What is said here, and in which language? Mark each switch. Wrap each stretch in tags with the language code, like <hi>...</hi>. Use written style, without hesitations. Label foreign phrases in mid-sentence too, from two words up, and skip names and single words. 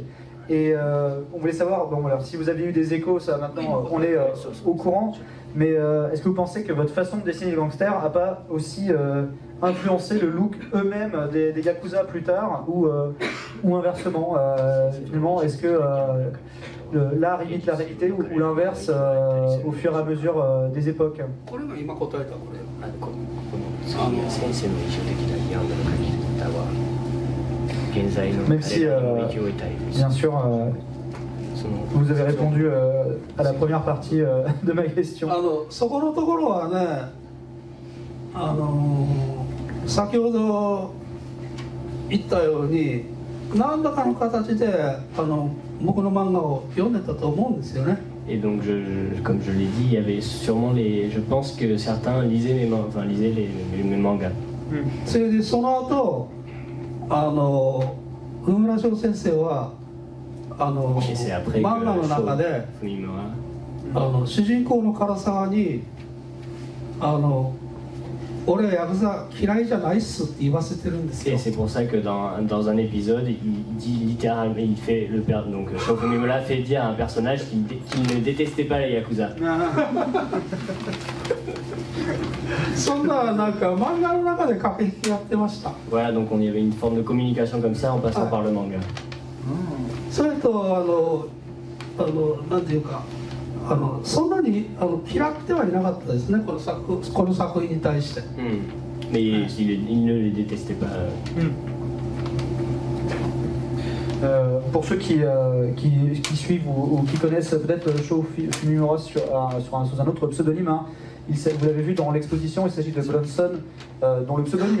<fr>Et on voulait savoir, bon, alors, si vous avez eu des échos, ça maintenant on est au courant, mais est-ce que vous pensez que votre façon de dessiner les gangsters n'a pas aussi influencé le look eux-mêmes des Yakuza plus tard, ou inversement finalement, est-ce que l'art imite la réalité ou l'inverse au fur et à mesure des époques? Même si, bien sûr, vous avez répondu à la première partie de ma question.</fr> <ja>そこのところはね、先ほど言ったように何らかの形で僕の漫画を読んでたと思うんですよね。</ja> <fr>Et donc, comme je l'ai dit, il y avait sûrement je pense que certains lisaient mes mangas.</fr> <ja>それでその後海村翔先生は漫画の中で主人公の唐沢に俺はヤクザ嫌いじゃないっすって言わせてるんですよ。</ja> <fr>Et c'est pour ça que dans un épisode, il dit littéralement, il fait donc Shofumimura fait dire à un personnage qu'il ne détestait pas les Yakuza.</fr> <ja>そんななんか漫画の中で駆け引きやってました。</ja> <fr>Voilà, donc il y avait une forme de communication comme ça en passant par le manga.</fr> <ja>それとなんていうかそんなに嫌ってはいなかったですね、この作品に対して。</ja> <fr>Mais il ne les détestait pas. Pour ceux qui suivent ou qui connaissent peut-être Shofumimura sous un autre pseudonyme, hein, vous l'avez vu dans l'exposition, il s'agit de Bronson, dont le pseudonyme</fr>